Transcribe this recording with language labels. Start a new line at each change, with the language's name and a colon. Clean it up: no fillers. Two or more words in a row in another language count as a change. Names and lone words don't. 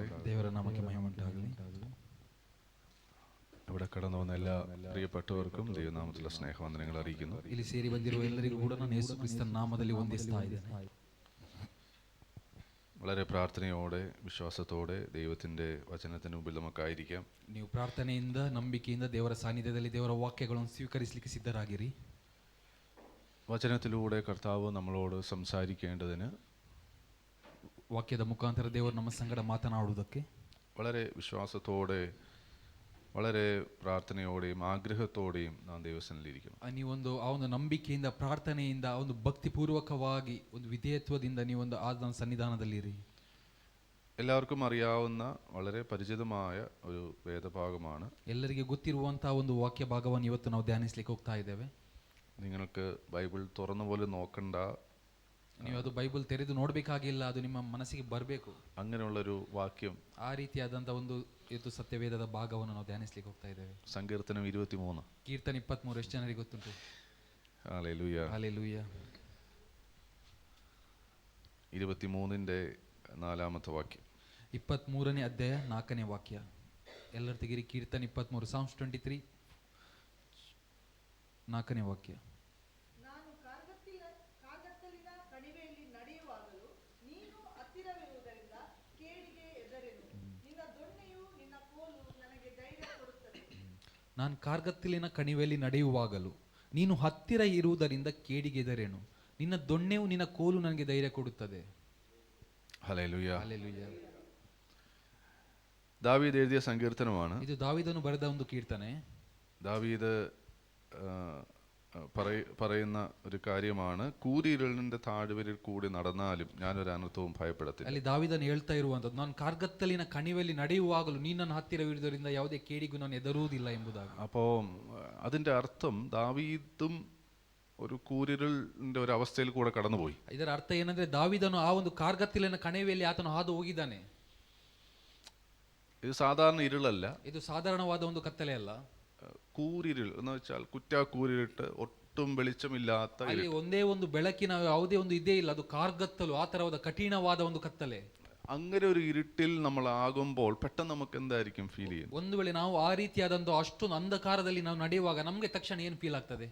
Kannada: ದೇವರ ನಾಮಕ್ಕೆ ಮಹಿಮೆ ಉಂಟಾಗಲಿ.
Malayalam: ഇവിടെ കടന്നു വന്ന എല്ലാ പ്രിയപ്പെട്ടവർക്കും ദൈവനാമത്തിലുള്ള സ്നേഹവന്ദനങ്ങൾ അറിയിക്കുന്നു.
Kannada: ಇಲ್ಲಿ ಸೇರಿ ಬಂದಿರುವ ಎಲ್ಲರಿಗೂ ಕೂಡ ನಾನು ಯೇಸು ಕ್ರಿಸ್ತನ ನಾಮದಲ್ಲಿ ವಂದಿಸ್ತಾ ಇದ್ದೇನೆ.
Malayalam: വളരെ പ്രാർത്ഥനയോടെ വിശ്വാസത്തോടെ ദൈവത്തിൻ്റെ വചനത്തിന് മുമ്പിൽ നമുക്കായിരിക്കാം.
Kannada: ನೀವು ಪ್ರಾರ್ಥನೆಯಿಂದ ನಂಬಿಕೆಯಿಂದ ದೇವರ ಸಾನ್ನಿಧ್ಯದಲ್ಲಿ ದೇವರ ವಾಕ್ಯಗಳನ್ನು ಸ್ವೀಕರಿಸಲಿಕ್ಕೆ ಸಿದ್ಧರಾಗಿರಿ.
Malayalam: വചനത്തിലൂടെ കർത്താവ് നമ്മളോട് സംസാരിക്കേണ്ടതിന്
Kannada: ವಾಕ್ಯದ ಮುಖಾಂತರ ದೇವರು ನಮ್ಮ ಸಂಗಡ ಮಾತನಾಡುವುದಕ್ಕೆ
Malayalam: വളരെ വിശ്വാസത്തോടെ വളരെ പ്രാർത്ഥനയോടെയും ആഗ്രഹത്തോടെയും നാം ദൈവസന്നിധിയിലിരിക്കണം.
Kannada: ನೀವೊಂದು ಆ ಒಂದು ನಂಬಿಕೆಯಿಂದ, ಪ್ರಾರ್ಥನೆಯಿಂದ, ಒಂದು ಭಕ್ತಿಪೂರ್ವಕವಾಗಿ, ಒಂದು ವಿಧೇಯತ್ವದಿಂದ ನೀವೊಂದು ಆದ ಸನ್ನಿಧಾನದಲ್ಲಿರಿ.
Malayalam: എല്ലാവർക്കും അറിയാവുന്ന വളരെ പരിചിതമായ ഒരു വേദഭാഗമാണ്.
Kannada: ಎಲ್ಲರಿಗೆ ಗೊತ್ತಿರುವಂತಹ ಒಂದು ವಾಕ್ಯ ಭಾಗವನ್ನು ಇವತ್ತು ನಾವು ಧ್ಯಾನಿಸ್ಲಿಕ್ಕೆ ಹೋಗ್ತಾ ಇದ್ದೇವೆ.
Malayalam: നിങ്ങൾക്ക് ബൈബിൾ തുറന്ന പോലെ നോക്കണ്ട,
Kannada: ನೀವು ಅದು ಬೈಬಲ್ ತೆರೆದು ನೋಡಬೇಕಾಗಿಲ್ಲ, ಅದು ನಿಮ್ಮ ಮನಸ್ಸಿಗೆ ಬರಬೇಕು.
Malayalam: അങ്ങനെയുള്ളൊരു വാക്യം,
Kannada: ಆ ರೀತಿಯಾದಂಥ ಒಂದು ಇದು ಸತ್ಯವೇದದ ಭಾಗವನ್ನು ನಾವು ಧ್ಯಾನಿಸ್ಲಿಕ್ಕೆ ಹೋಗ್ತಾ ಇದ್ದೇವೆ.
Malayalam: സങ്കീർത്തനം 23.
Kannada: ಕೀರ್ತನೆ 23 ಎಷ್ಟು ಜನರಿಗೆ ಗೊತ್ತುಂಟು?
Malayalam: ഹല്ലേലൂയ.
Kannada: ಹಲ್ಲೆಲೂಯ.
Malayalam: 23ന്റെ 4ാമത്തെ വാക്യം.
Kannada: 23ನೇ ಅಧ್ಯಾಯ 4ನೇ ವಾಕ್ಯ. ಎಲ್ಲರ ತೆಗಿರಿ ಕೀರ್ತನೆ 23, Psalms 23 4ನೇ ವಾಕ್ಯ. ನಾನು ಕಾರ್ಗತ್ತಲಿನ ಕಣಿವೆಯಲ್ಲಿ ನಡೆಯುವಾಗಲೂ ನೀನು ಹತ್ತಿರವಿರುವುದರಿಂದ ಕೇಡಿಗೆ ಹೆದರೆನು. ನಿನ್ನ ದೊಣ್ಣೆಯು ನಿನ್ನ ಕೋಲು ನನಗೆ ಧೈರ್ಯ ಕೊಡುತ್ತದೆ. ನಾನು ಕಾರ್ಗತ್ತಲಿನ ಕಣಿವೆಯಲ್ಲಿ ನಡೆಯುವಾಗಲೂ ನೀನು ಹತ್ತಿರ ಇರುವುದರಿಂದ ಕೇಡಿಗೆ ಹೆದರೆನು. ನಿನ್ನ ದೊಣ್ಣೆಯು ನಿನ್ನ ಕೋಲು ನನಗೆ ಧೈರ್ಯ ಕೊಡುತ್ತದೆ.
Malayalam: ഹല്ലേലൂയ.
Kannada: ಹಲ್ಲೆಲೂಯ.
Malayalam: ദാവീദ് എഴുതിയ സങ്കീർത്തനമാണ്.
Kannada: ಇದು ದಾವೀದನು ಬರೆದ ಒಂದು ಕೀರ್ತನೆ.
Malayalam: ദാവീദ് പറയുന്ന ഒരു കാര്യമാണ്, കൂരിരുളിന്റെ താഴ്വരയിൽ കൂടി നടന്നാലും ഞാനൊരു അനർത്ഥവും ഭയപ്പെടത്തില്ല.
Kannada: ಅಲ್ಲಿ ದಾವೀದನು ಹೇಳ್ತಾ ಇರುವಂತದ್ದು, ನಾನು ಕಾರ್ಗತ್ತಲಿನ ಕಣಿವೆಯಲ್ಲಿ ನಡೆಯುವಾಗಲೂ ನೀನು ನನ್ನ ಹತ್ತಿರವಿರುವುದರಿಂದ ಯಾವುದೇ ಕೇಡಿಗೂ ನಾನು ಹೆದರುವುದಿಲ್ಲ ಎಂಬುದಾಗಿ.
Malayalam: അപ്പോൾ അതിന്റെ അർത്ഥം ദാവീദും ഒരു കൂരിരുളിന്റെ ഒരു അവസ്ഥയിൽ കൂടെ കടന്നുപോയി.
Kannada: ಇದರ ಅರ್ಥ ಏನಂದ್ರೆ, ದಾವೀದನು ಆ ಒಂದು ಕಾರ್ಗತ್ತಲಿನ ಕಣಿವೆಯಲ್ಲಿ ಆತನು ಹಾದು ಹೋಗಿದ್ದಾನೆ.
Malayalam: ഇത് സാധാരണ ഇരുളല്ല,
Kannada: ಇದು ಸಾಧಾರಣವಾದ ಒಂದು ಕತ್ತಲೆ ಅಲ್ಲ.
Malayalam: കൂരിരുൾ എന്ന് വെച്ചാൽ കുറ്റാക്കൂരിട്ട് ഒട്ടും വെളിച്ചമില്ലാത്ത
Kannada: ಅಲ್ಲಿ ಒಂದೇ ಒಂದು ಬೆಳಕಿನ ಯಾವುದೇ ಒಂದು ಇದೇ ಇಲ್ಲ, ಅದು ಕಾರ್ಗತ್ತಲು, ಆ ತರವಾದ ಕಠಿಣವಾದ ಒಂದು ಕತ್ತಲೆ.
Malayalam: അങ്ങനെ ഒരു ഇരുട്ടിൽ നമ്മൾ ആകുമ്പോൾ പെട്ടെന്ന് നമുക്ക് എന്തായിരിക്കും ഫീൽ ചെയ്യുന്നത്?
Kannada: ಒಂದು ವೇಳೆ ನಾವು ಆ ರೀತಿಯಾದಂತಹ ಅಷ್ಟೊಂದು ಅಂಧಕಾರದಲ್ಲಿ ನಾವು ನಡೆಯುವಾಗ ನಮಗೆ ತಕ್ಷಣ ಏನು ಫೀಲ್ ಆಗ್ತದೆ?